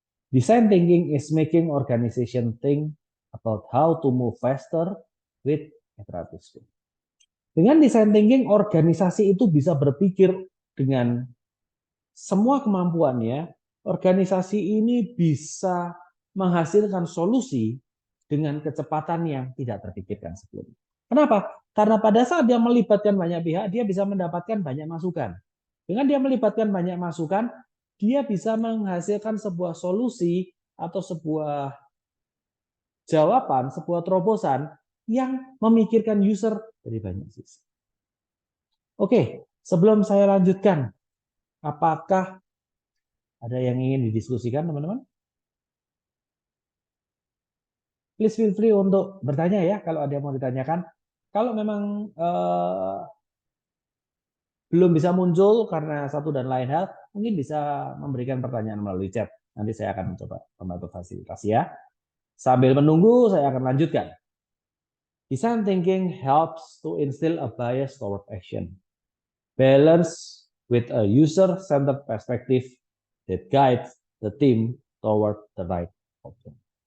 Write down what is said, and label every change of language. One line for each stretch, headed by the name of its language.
English: Design thinking is making organization think about how to move faster with iterative speed.
Indonesian: Dengan design thinking, organisasi itu bisa berpikir dengan semua kemampuannya. Organisasi ini bisa menghasilkan solusi dengan kecepatan yang tidak terpikirkan sebelumnya. Kenapa? Karena pada saat dia melibatkan banyak pihak, dia bisa mendapatkan banyak masukan. Dengan dia melibatkan banyak masukan, dia bisa menghasilkan sebuah solusi atau sebuah jawaban, sebuah terobosan yang memikirkan user dari banyak sisi. Oke, sebelum saya lanjutkan, apakah ada yang ingin didiskusikan, teman-teman?
English: Please feel free
Indonesian: untuk bertanya ya, kalau ada yang mau ditanyakan. Kalau memang belum bisa muncul karena satu dan lain hal, mungkin bisa memberikan pertanyaan melalui chat. Nanti saya akan mencoba membantu fasilitasi ya. Sambil menunggu, saya akan lanjutkan.
English: Design thinking helps to instill a bias toward action, balance with a user-centered perspective that guides the team toward the right outcome.